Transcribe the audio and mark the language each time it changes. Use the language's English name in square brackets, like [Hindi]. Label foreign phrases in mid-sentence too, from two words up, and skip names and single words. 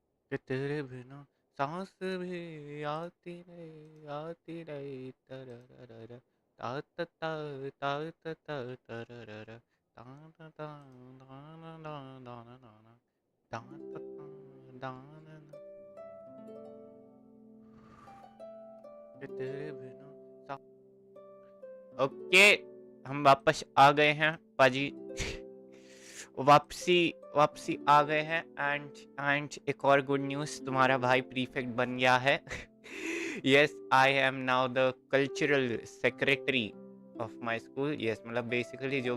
[Hindi] कि तेरे बिना सांस भी आती रही तरररर ता ता ता ता ता ता तररर ता ता ता दाना दाना दाना दाना ता ता ता दाना ना कि तेरे बिना ओके हम वापस आ गए हैं पाजी वापसी वापसी आ गए हैं एंड एक और [English] good news [Hindi] तुम्हारा भाई प्रीफेक्ट बन गया है [English] yes I am now the cultural secretary of my school yes [Hindi] मतलब बेसिकली जो